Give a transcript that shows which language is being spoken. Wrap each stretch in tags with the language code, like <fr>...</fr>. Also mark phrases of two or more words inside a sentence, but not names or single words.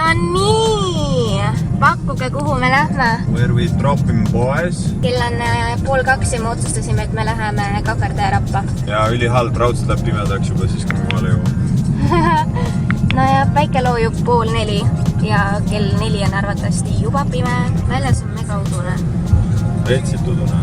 <et>No nii, pakkuge, kuhu me lähme.</et> <en>Where we dropping boys?</en> <et>Kell on 1:30 ja me otsustasime, et me läheme Kakartää rappa. Ja ülihalb, raudselt läheb pimedaks juba siis, kui me maale jõuame. No ja päike loojub 3:30 ja kell 4 on arvatavasti juba pime. Väljas on mega udune. Reetselt udune.</et>